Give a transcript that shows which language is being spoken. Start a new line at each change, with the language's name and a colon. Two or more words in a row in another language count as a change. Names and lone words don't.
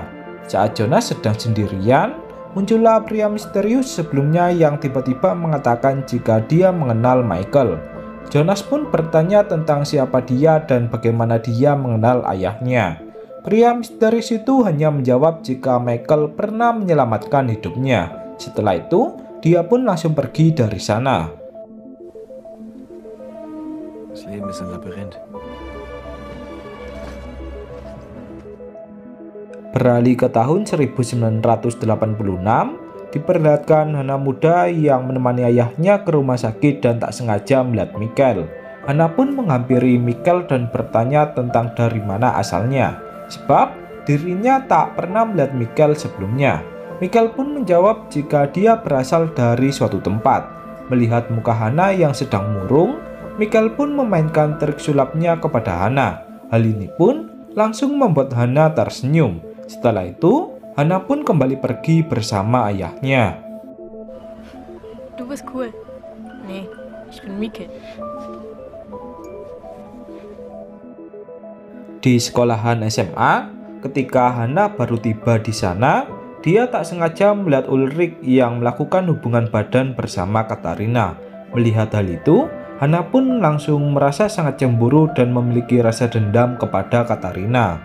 Indonesian: Saat Jonas sedang sendirian, muncullah pria misterius sebelumnya yang tiba-tiba mengatakan jika dia mengenal Michael. Jonas pun bertanya tentang siapa dia dan bagaimana dia mengenal ayahnya. Pria misterius itu hanya menjawab jika Michael pernah menyelamatkan hidupnya. Setelah itu, dia pun langsung pergi dari sana.
German: Leben ist ein Labyrinth.
Indonesian: Beralih ke tahun 1986, diperlihatkan Hannah muda yang menemani ayahnya ke rumah sakit dan tak sengaja melihat Michael. Hannah pun menghampiri Michael dan bertanya tentang dari mana asalnya. sebab dirinya tak pernah melihat Michael sebelumnya. Michael pun menjawab jika dia berasal dari suatu tempat. Melihat muka Hana yang sedang murung, Michael pun memainkan trik sulapnya kepada Hana. Hal ini pun langsung membuat Hana tersenyum. Setelah itu, Hana pun kembali pergi bersama ayahnya.
German: Du bist cool. Nee, ich bin Mieke.
Indonesian: Di sekolahan SMA, ketika Hana baru tiba di sana, dia tak sengaja melihat Ulrich yang melakukan hubungan badan bersama Katarina. Melihat hal itu, Hana pun langsung merasa sangat cemburu dan memiliki rasa dendam kepada Katarina.